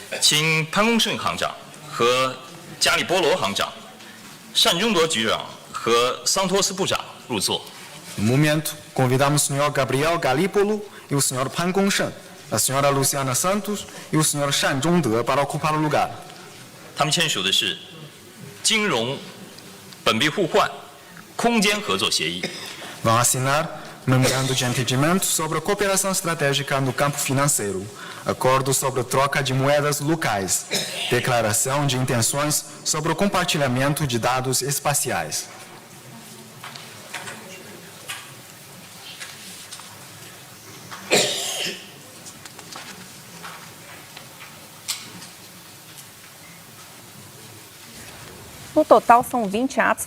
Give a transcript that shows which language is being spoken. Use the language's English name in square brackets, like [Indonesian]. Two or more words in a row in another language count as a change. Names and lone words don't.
[Chinese] 请潘功胜行长和加里波罗行长、单中铎局长和桑托斯部长入座。 [Portuguese] No momento, convidamos o Sr. Gabriel Galípolo e o Sr. Pan Gongsheng, a Sra. Luciana Santos e o Sr. Shan Zhongde para ocupar o lugar. [Chinese] 他们签署的是金融本币互换、空间合作协议。 [Portuguese] Vão assinar memorando de entendimento sobre a cooperação estratégica no campo financeiro, acordo sobre troca de moedas locais, declaração de intenções sobre o compartilhamento de dados espaciais. No total, são 20 atos.